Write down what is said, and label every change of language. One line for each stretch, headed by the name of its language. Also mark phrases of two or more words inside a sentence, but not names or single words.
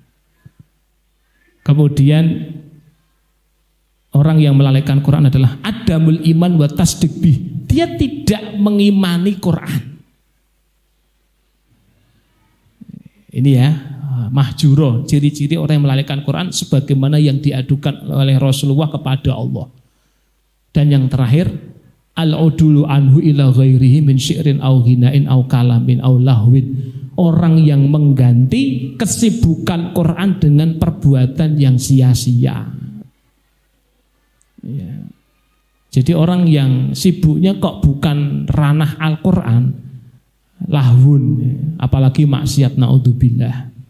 Indonesian: Kemudian orang yang melalaikan Quran adalah
Arabic: عدم الإيمان والتصديق به.
Indonesian: Dia tidak mengimani Quran. Ini ya, mahjuro, ciri-ciri orang yang melalaikan Quran sebagaimana yang diadukan oleh Rasulullah kepada Allah. Dan yang terakhir,
Arabic: العدول عنه إلى غيره من شعر أو غناء أو كلام أو لهو.
Indonesian: Orang yang mengganti kesibukan Quran dengan perbuatan yang sia-sia. Ya. Jadi orang yang sibuknya kok bukan ranah Al-Quran, lahwun, apalagi maksiat, naudzubillah.